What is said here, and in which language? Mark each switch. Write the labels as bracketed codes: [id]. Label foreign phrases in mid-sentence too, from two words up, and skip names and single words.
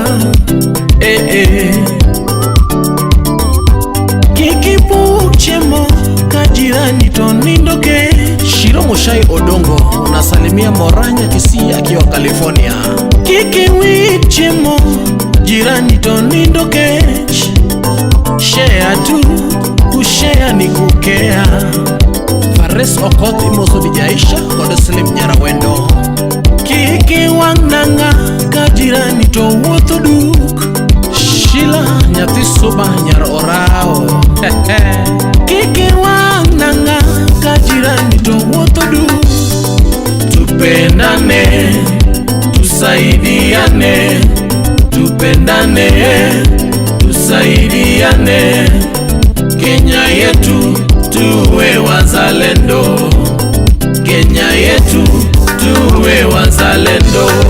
[luo] Kikipuk chiemo ka jirani to nindo ke. Shiro Moshai Odongo, [sw] unasalimia Moranya Kisii akiwa California. [luo] Kikiwit chiemo jirani to nindo kech. [sw] Share tu, kushare ni kukea. [luo] Fares Okoth imoso Dijaisha kod Slim Nyarawendo. Kiki wang' nanga ka jirani to wuotho duk. Shila Nyathi Suba Nyar Orao. Kiki wang' nanga ka jirani to wuotho duk. [sw] Tupendane, tusaidiane. Tupendane, tusaidiane. Kenya yetu tuwe wazalendo. Kenya yetu tuwe wazalendo.